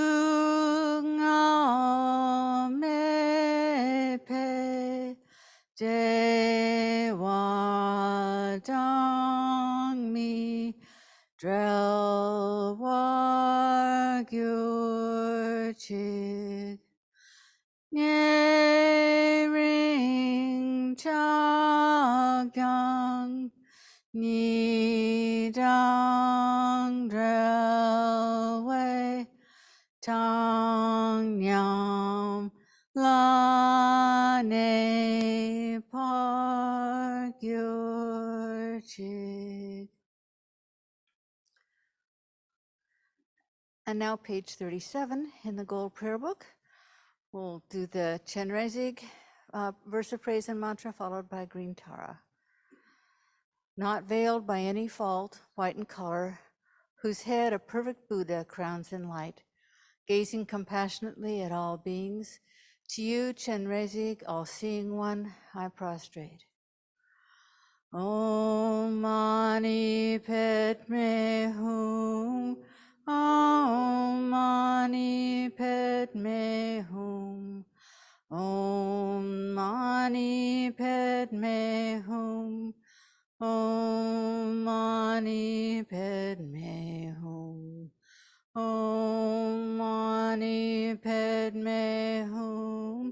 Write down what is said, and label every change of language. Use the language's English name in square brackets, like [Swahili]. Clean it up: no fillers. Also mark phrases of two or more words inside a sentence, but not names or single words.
[Tibetan] བསྔལ་མེད་པའི་བདེ་བ་དང་མི་འབྲལ་བར་གྱུར་ཅིག ཉེ་རིང་ཆགས་སྡང་གཉིས་དང་བྲལ་བའི་བཏང་སྙོམས་ལ་གནས་པར་གྱུར་ཅིག. [English] And now page 37 in the Gold Prayer Book. We'll do the Chenrezig verse of praise and mantra, followed by green Tara. Not veiled by any fault, white in color, whose head a perfect Buddha crowns in light, gazing compassionately at all beings, to you, Chenrezig, all-seeing one, I prostrate. [Sanskrit] ॐ मणि पद्मे हूँ ॐ मणि पद्मे हूँ ॐ मणि पद्मे हूँ ॐ मणि पद्मे हूँ ॐ मणि पद्मे हूँ.